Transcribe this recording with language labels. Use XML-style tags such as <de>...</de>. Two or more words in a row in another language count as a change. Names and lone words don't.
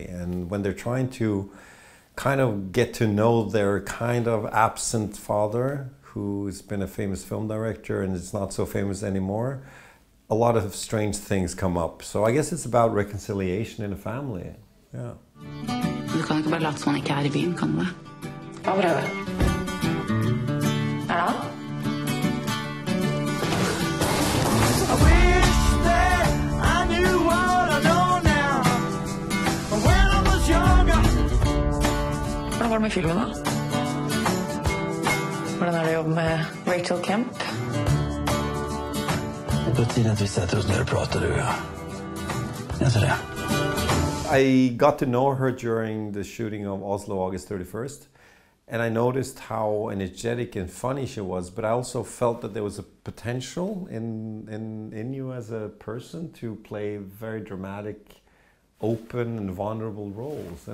<en>And when they're trying to kind of get to know their kind of absent father, who's been a famous film director and is not so famous anymore, a lot of strange things come up. So I guess it's about reconciliation in a family. Yeah.</en> <no>Du kan ikke bare late som han ikke er I byen, kan du det? Hva prøver? Er det han? Hvordan var det med filmen da? Hvordan er det å jobbe med Rachel Kemp?</no> <sv>Det är på tiden att vi sätter oss ner och pratar, du och jag. Jag tror det.</sv> <en>I got to know her during the shooting of Oslo, August 31st. And I noticed how energetic and funny she was, but I also felt that there was a potential in you as a person to play very dramatic, open and vulnerable roles.</en>